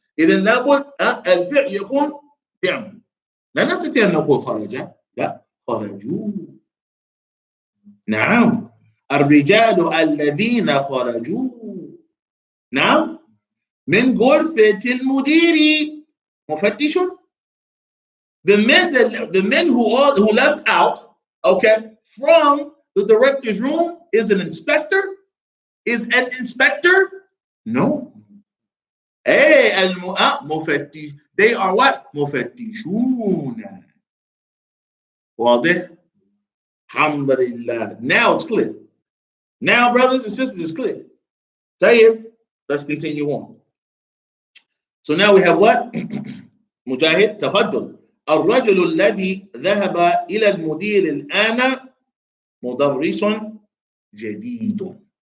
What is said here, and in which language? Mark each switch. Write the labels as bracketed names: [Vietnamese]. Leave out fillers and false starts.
[Arabic] إذن لابد الفعل يكون جمع. لا نستطيع أن نقول خرج، لا خرجوا. نعم الرجال الذين خرجوا نعم من غرفة المدير مفتش. [English] The men who left out, okay, from the director's room is an inspector. Is an inspector? No. Hey, مفتش. They are what? [Arabic] مفتشون. [English] واضح؟ Alhamdulillah. Now it's clear. Now, brothers and sisters, it's clear. Tayyib, let's continue on. So now we have what? [Arabic] Mujahid, تفضل. الرجل الذي ذهب إلى المدير الآن مدرس جديد.